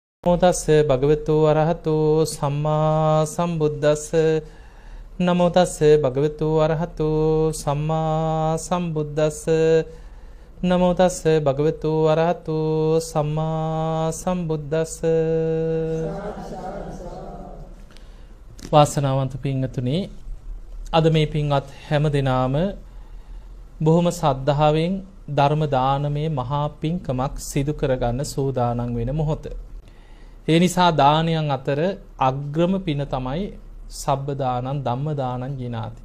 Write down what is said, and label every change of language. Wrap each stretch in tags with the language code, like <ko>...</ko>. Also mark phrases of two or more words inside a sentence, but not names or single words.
<pi>තස්ස භගවතු අරහතෝ සම්මා සම්බුද්දස්ස නමෝ තස්ස භගවතු අරහතෝ සම්මා සම්බුද්දස්ස නමෝ තස්ස භගවතු අරහතෝ සම්මා සම්බුද්දස්ස.</pi> <si>වාසනාවන්ත පින්වතුනි, අද මේ පින්වත් හැම දිනාම බොහොම සද්ධාවෙන් ධර්ම දානමේ මහා පින්කමක් සිදු කරගන්න සූදානම් වෙන මොහොත. ඒ නිසා දානයන් අතර අග්‍රම පින තමයි</si> <pi>සබ්බ දානං ධම්ම දානං ජිනාති.</pi>